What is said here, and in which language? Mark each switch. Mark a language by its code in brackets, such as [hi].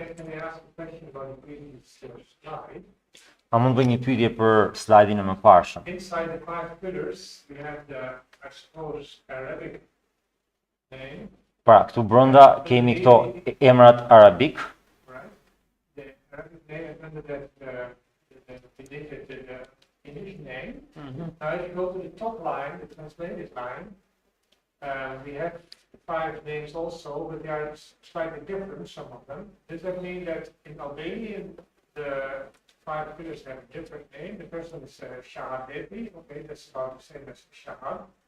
[en] Can I ask a question about the previous slide? [sq] A mund bëj një pyetje për slajdin e mëparshëm. [en] Inside the five pillars, we have the, I suppose, Arabic name, [sq] Pra, këtu brenda kemi këto emrat arabik, [en] right? The Arabic name and under that, the English name. Now, if you go to the top line, the translated line, we have 5 names also, but they are slightly different, some of them. Does that mean that in Albanian, the 5 pillars have a different name? The first one is Shahadeti, okay, that's about the same as Shahad.